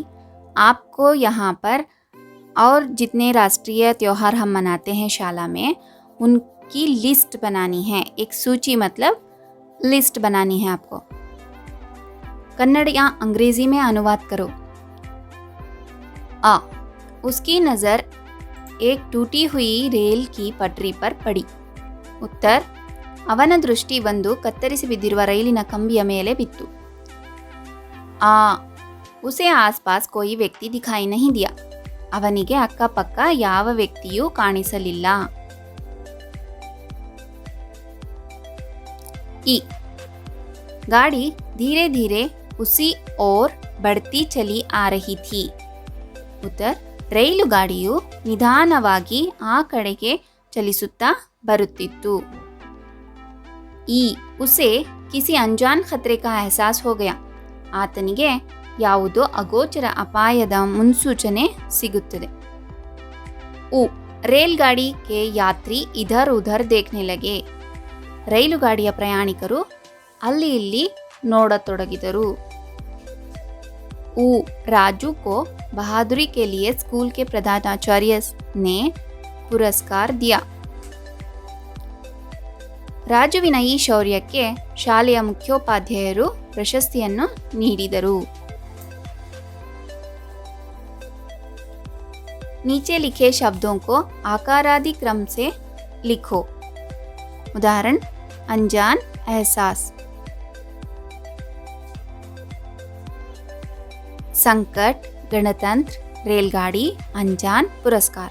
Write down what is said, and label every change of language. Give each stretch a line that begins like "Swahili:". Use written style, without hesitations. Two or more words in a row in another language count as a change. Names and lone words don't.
Hindi: आपको यहाँ पर और जितने राष्ट्रीय त्योहार हम मनाते हैं शाला में, उनकी लिस्ट बनानी है। एक सूची मतलब लिस्ट बनानी है आपको। कन्नड़ या अंग्रेजी में अनुवाद करो। आ, उसकी नज़र एक टूटी हुई रेल की पटरी पर पड़ी। उत्तर,
Kannada: ಅವನ ದೃಷ್ಟಿ ಒಂದು ಕತ್ತರಿಸಿ ಬಿದ್ದಿರುವ ರೈಲಿನ ಕಂಬಿಯ ಮೇಲೆ ಬಿತ್ತು। ಆ,
Hindi: उसे आसपास कोई व्यक्ति दिखाई नहीं दिया।
Kannada: ಅವನಿಗೆ ಅಕ್ಕಪಕ್ಕ ಯಾವ ವ್ಯಕ್ತಿಯೂ ಕಾಣಿಸಲಿಲ್ಲ।
Hindi: ई, गाड़ी धीरे धीरे उसी ओर बढ़ती चली आ रही थी। उत्तर,
Kannada: ರೈಲು ಗಾಡಿಯು ನಿಧಾನವಾಗಿ ಆ ಕಡೆಗೆ ಚಲಿಸುತ್ತಾ ಬರುತ್ತಿತ್ತು। ಈ,
Hindi: उसे किसी अनजान खतरे का एहसास हो गया।
Kannada: ಆತನಿಗೆ ಯಾವುದೋ ಅಗೋಚರ ಅಪಾಯದ ಮುನ್ಸೂಚನೆ ಸಿಗುತ್ತದೆ।
Hindi: उ, रेलगाड़ी के यात्री इधर उधर देखने लगे।
Kannada: ರೈಲುಗಾಡಿಯ ಪ್ರಯಾಣಿಕರು ಅಲ್ಲಿ ಇಲ್ಲಿ ನೋಡತೊಡಗಿದರು।
Hindi: उ, राजू को बहादुरी के लिए स्कूल के प्रधानाचार्य ने पुरस्कार दिया।
Kannada: ರಾಜುವಿನ ಈ ಶೌರ್ಯಕ್ಕೆ ಶಾಲೆಯ ಮುಖ್ಯೋಪಾಧ್ಯಾಯರು ಪ್ರಶಸ್ತಿಯನ್ನು ನೀಡಿದರು।
Hindi: नीचे लिखे शब्दों को आकारादि क्रम से लिखो। उदाहरण, अनजान, एहसास। संकट, गणतंत्र, रेलगाड़ी, अनजान, पुरस्कार।